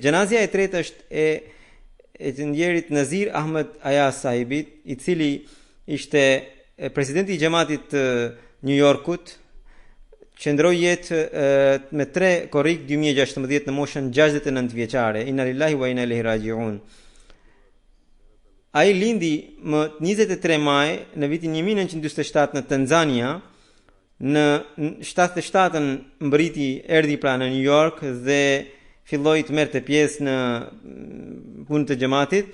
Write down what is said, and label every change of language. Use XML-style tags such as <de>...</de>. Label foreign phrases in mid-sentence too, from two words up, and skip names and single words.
<sq>Gjanazia e tretë është e të ndjerit Nazir Ahmed Ayaz sahibit, i cili ishte presidenti i xhamatit të New Yorkut, qëndroi jetë me 3 korrik 2016 në moshën 69 vjeçare.</sq> <ar>إنا لله وإنا إليه راجعون.</ar> <sq>Ai lindi më 23 maj në vitin 1947 në Tanzania. Në 77-ën mbriti, erdhi pra në New York dhe filloi të merrte pjesë në punën e xhamatit.</sq>